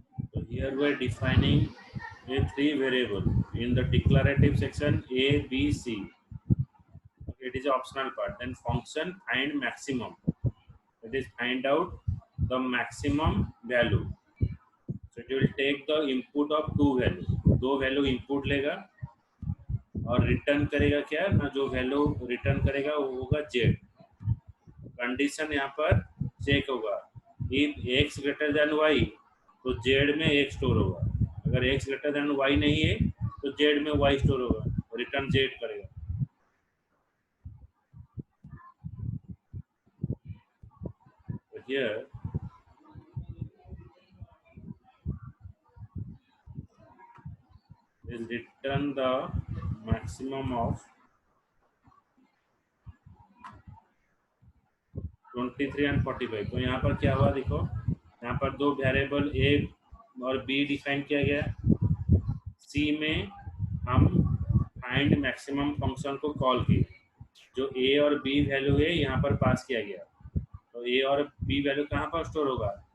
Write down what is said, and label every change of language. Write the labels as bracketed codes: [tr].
[en] So here we're defining a three variable in the declarative section A, B, C. Okay, it is optional part. Then function find maximum. It is find out the maximum value. So it will take the input of two value. [hi] दो value input लेगा और return करेगा क्या ना जो value return करेगा वो होगा z. कंडीशन यहाँ पर चेक होगा. [en] If x greater than y [hi] तो z में x स्टोर होगा. अगर x greater than y नहीं है तो z में y स्टोर होगा. रिटर्न z करेगा. [en] So here is return the maximum of 23 and 45. [hi] तो यहाँ पर क्या हुआ देखो. यहाँ पर दो वेरिएबल a और b डिफाइन किया गया. c में हम फाइंड मैक्सिमम फंक्शन को कॉल किए. जो a और b वैल्यू है यहाँ पर पास किया गया. तो a और b वैल्यू कहाँ पर स्टोर होगा.